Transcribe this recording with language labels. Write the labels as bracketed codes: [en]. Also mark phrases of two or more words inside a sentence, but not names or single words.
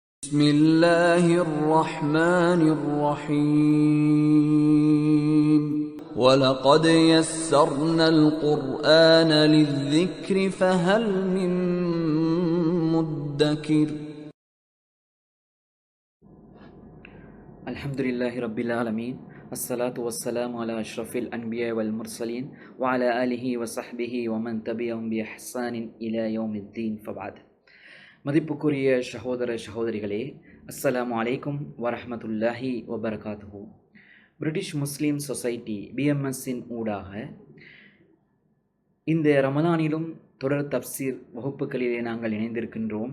[ar] بسم الله الرحمن الرحيم ولقد يسرنا القرآن للذكر فهل من مدكر الحمد لله رب العالمين الصلاة والسلام على أشرف الأنبياء والمرسلين وعلى آله وصحبه ومن تبعهم بإحسان إلى يوم الدين فبعد. [ta] மதிப்புக்குரிய சகோதர சகோதரிகளே, [ar] السلام عليكم ورحمة الله وبركاته. [ta] பிரிட்டிஷ் முஸ்லீம் சொசைட்டி பிஎம்எஸ்ஸின் ஊடாக இந்த ரமலானிலும் தொடர் தப்சீர் வகுப்புகளிலே நாங்கள் இணைந்திருக்கின்றோம்.